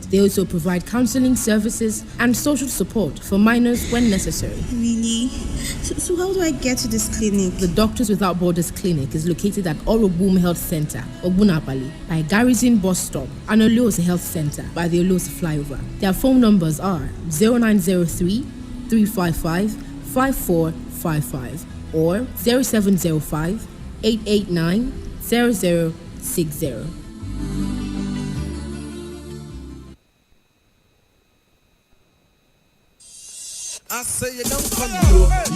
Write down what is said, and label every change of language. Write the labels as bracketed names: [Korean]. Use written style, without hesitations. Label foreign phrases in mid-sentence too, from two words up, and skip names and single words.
[English] They also provide counseling services and social support for minors when necessary. Really? So how do I get to this clinic? The Doctors Without Borders clinic is located at Orobum Health Center, Ogunapali, by Garrison Bus Stop, and Oluose Health Center by the Oluose Flyover. Their phone numbers are 0903 355 5455 or 0705 889 0060. I say you don't come yo.